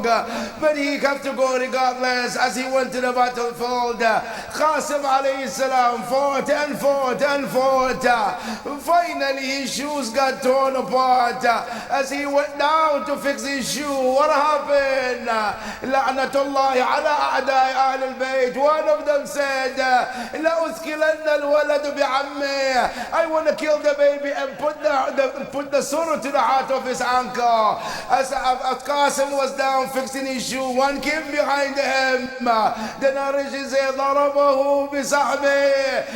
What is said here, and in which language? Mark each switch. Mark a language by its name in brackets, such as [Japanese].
[English] But he had to go regardless. As he went to the battlefield, Qasim alayhi salam fought and fought and fought. Finally his shoes got torn apart. As he went down to fix his shoe, what happened? [Arabic] لعنة الله على أعداء أهل البيت. [English] One of them said, [Arabic] لأثكلن الولد بعمه. [English] I want to kill the baby and put the surah to the heart of his uncle. As Qasim was down fixing his shoe, one came behind him. The narration said, [Arabic] ضربه بسحبه.